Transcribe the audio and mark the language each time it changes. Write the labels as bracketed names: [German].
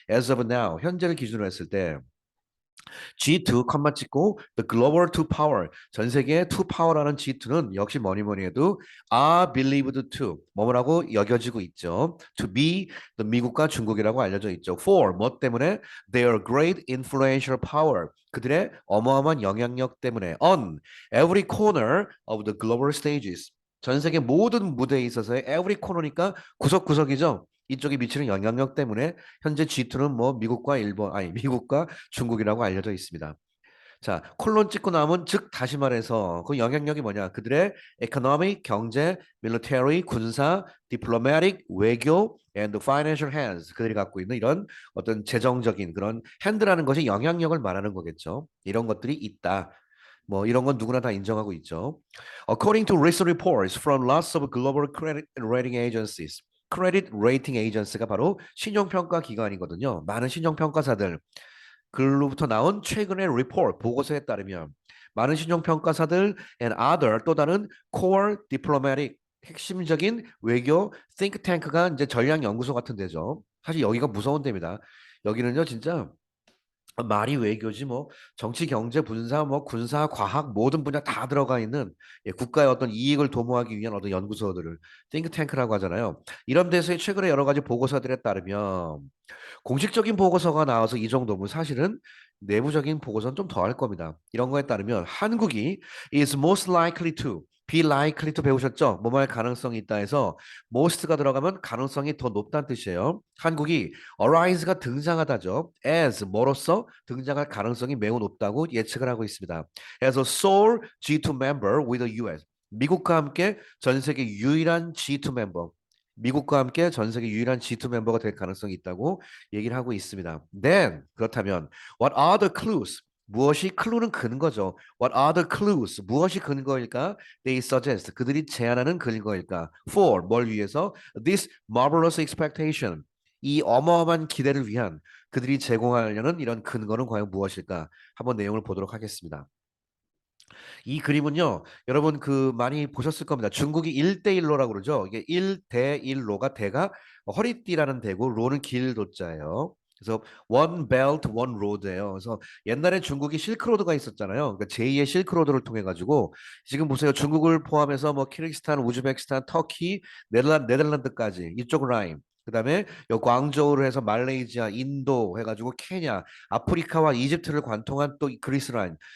[English] As of now, [Korean] 현재를 기준으로 했을 때 G2, 컴마 찍고 [English] the global two power, [Korean] 전 세계의 two power라는 G2는 역시 뭐니 뭐니 해도 [English] are believed to, [Korean] 뭐라고 여겨지고 있죠. [English] To be the [Korean] 미국과 중국이라고 알려져 있죠. For, 뭐 때문에? [English] Their great influential power, [Korean] 그들의 어마어마한 영향력 때문에 [English] on every corner of the global stages, [Korean] 전 세계 모든 무대에 있어서의 [English] every corner니까 [Korean] 구석구석이죠. 이쪽에 미치는 영향력 때문에 현재 G2는 뭐 미국과 일본, 아니 미국과 중국이라고 알려져 있습니다. 자, 콜론 찍고 나면 즉 다시 말해서 그 영향력이 뭐냐? [English] 그들의 economic, 경제, military, 군사, diplomatic, 외교, and financial hands. [Korean] 그들이 갖고 있는 이런 어떤 재정적인 그런 핸드라는 것이 영향력을 말하는 거겠죠. 이런 것들이 있다. 뭐 이런 건 누구나 다 인정하고 있죠. [English] According to recent reports from lots of global credit rating agencies. [Korean] 크레딧 레이팅 에이전시가 바로 신용평가 기관이거든요. 많은 신용평가사들 글로부터 나온 최근의 리포트 보고서에 따르면 많은 신용평가사들 [English] and other [Korean] 또 다른 [English] core diplomatic [Korean] 핵심적인 외교 띵크탱크가 이제 전략연구소 같은 데죠. 사실 여기가 무서운 데입니다. 여기는요 진짜 말이 외교지 뭐 정치 경제 군사 뭐 군사 과학 모든 분야 다 들어가 있는 국가의 어떤 이익을 도모하기 위한 어떤 연구소들을 띵크탱크라고 하잖아요. 이런 데서의 최근에 여러 가지 보고서들에 따르면 공식적인 보고서가 나와서 이 정도면 사실은 내부적인 보고서는 좀 더 할 겁니다. 이런 거에 따르면 한국이 [English] is most likely to, be likely to [Korean] 배우셨죠? 뭐뭐 할 가능성이 있다 해서 most가 들어가면 가능성이 더 높다는 뜻이에요. 한국이 arise가 등장하다죠. as 뭐로서 등장할 가능성이 매우 높다고 예측을 하고 있습니다. [English] as a sole G2 member with the US. [Korean] 미국과 함께 전 세계 유일한 G2 멤버. 미국과 함께 전 세계 유일한 G2 멤버가 될 가능성이 있다고 얘기를 하고 있습니다. [English] Then [Korean] 그렇다면 [English] what are the clues? [Korean] 무엇이 클루는 근거죠. [English] What are the clues? [Korean] 무엇이 근거일까? [English] They suggest. [Korean] 그들이 제안하는 근거일까? [English] For [Korean] 뭘 위해서? [English] This marvelous expectation. [Korean] 이 어마어마한 기대를 위한 그들이 제공하려는 이런 근거는 과연 무엇일까? 한번 내용을 보도록 하겠습니다. 이 그림은요, 여러분 그 많이 보셨을 겁니다. 중국이 1대1로라고 그러죠. 이게 1대1로가 대가 허리띠라는 대고 로는 길도자예요. 그래서 [English] one belt, one road [Korean] 예요. 그래서 옛날에 중국이 실크로드가 있었잖아요. 그러니까 제2의 실크로드를 통해 가지고 지금 보세요. 중국을 포함해서 뭐 키르기스탄, 우즈베키스탄, 터키, 네덜란드까지 이쪽 라인. 그다음에 요 광저우를 해서 말레이시아, 인도 해가지고 케냐, 아프리카와 이집트를 관통한 또 그리스 라인.